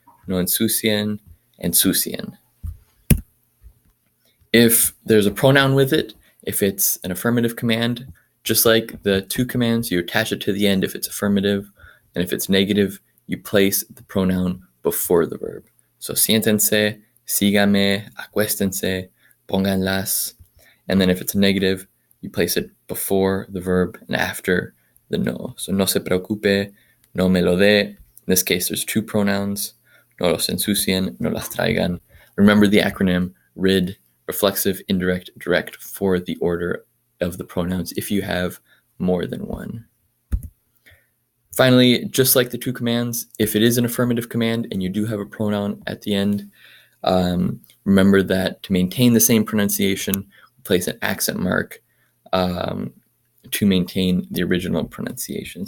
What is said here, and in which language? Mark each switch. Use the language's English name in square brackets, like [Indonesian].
[Spanish] No ensucien, ensucien. [English] If there's a pronoun with it, if it's an affirmative command, just like the two commands, you attach it to the end if it's affirmative, and if it's negative, you place the pronoun before the verb. So [Spanish] siéntense, sígame, acuéstense, pónganlas. [English] And then if it's a negative, you place it before the verb and after the no. So [Spanish] no se preocupe, no me lo dé. [English] In this case, there's two pronouns. [Spanish] No los ensucien, no las traigan. [English] Remember the acronym RID, reflexive, indirect, direct, for the order of the pronouns if you have more than one. Finally, just like the two commands, if it is an affirmative command and you do have a pronoun at the end, remember that to maintain the same pronunciation, place an accent mark to maintain the original pronunciation.